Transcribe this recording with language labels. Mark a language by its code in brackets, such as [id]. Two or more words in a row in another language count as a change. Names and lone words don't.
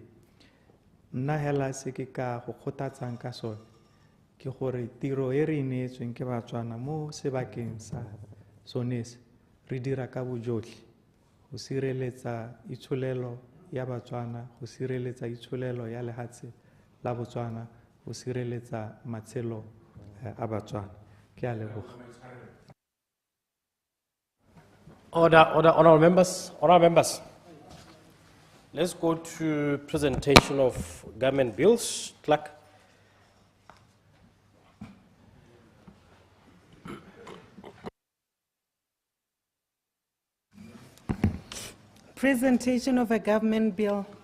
[tn] Nna hela se ke ka go kgothatsang ka sone ke gore tiro e re neetsweng ke batswana mo sebakeng sa sonese re dira ka bojotlhe go sireletsa itsholelo ya batswana, go sireletsa itsholelo ya lehatshe la Botswana, go sireletsa matshelo a batswana. Ke a leboga. [en] Honorable members. Let's go to presentation of government bills. Clerk. Presentation of a government bill.